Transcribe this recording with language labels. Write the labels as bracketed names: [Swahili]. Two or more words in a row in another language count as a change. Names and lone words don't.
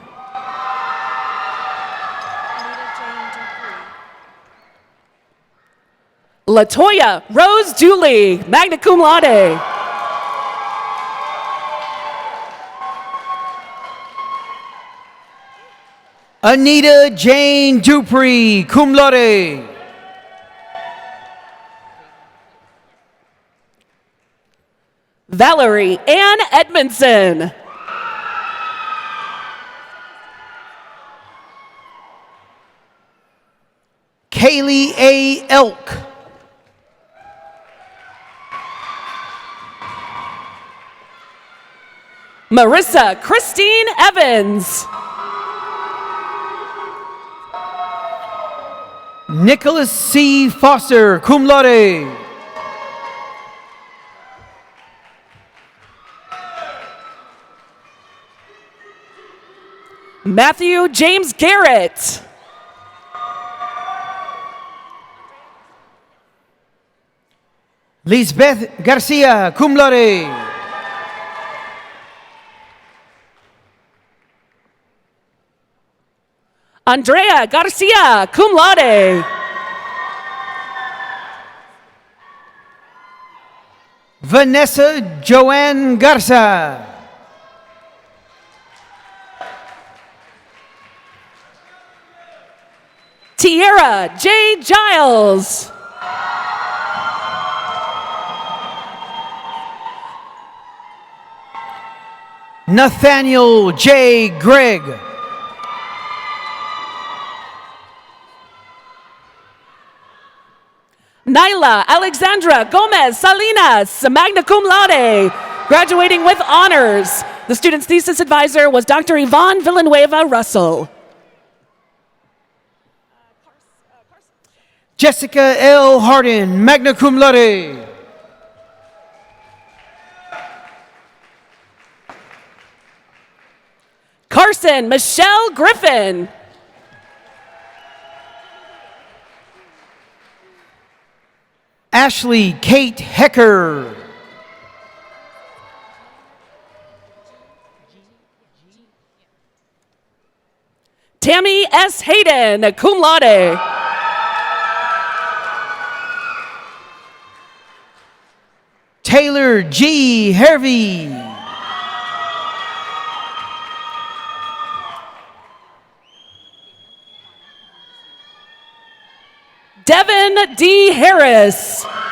[English] Latoya Rose Dooley, [Latin] magna cum laude. [English] Anita Jane Dupree, [Latin] cum laude. [English] Valerie Ann Edmondson. Kaylee A. Elk. Marissa Christine Evans. Nicholas C. Foster, [Latin] cum laude. [English] Matthew James Garrett. Lisbeth Garcia, [Latin] cum laude. [English] Andrea Garcia, [Latin] cum laude. [English] Vanessa Joanne Garza. Tierra J. Giles. Nathaniel J. Gregg. Nyla Alexandra Gomez Salinas, [Latin] magna cum laude, [English] graduating with honors. The student's thesis advisor was Dr. Yvonne Villanueva Russell. Jessica L. Hardin, [Latin] magna cum laude. [English] Carson Michelle Griffin. Ashley Kate Hecker. Tammy S. Hayden, [Latin] cum laude. [English] Taylor G. Hervey. Devin D. Harris.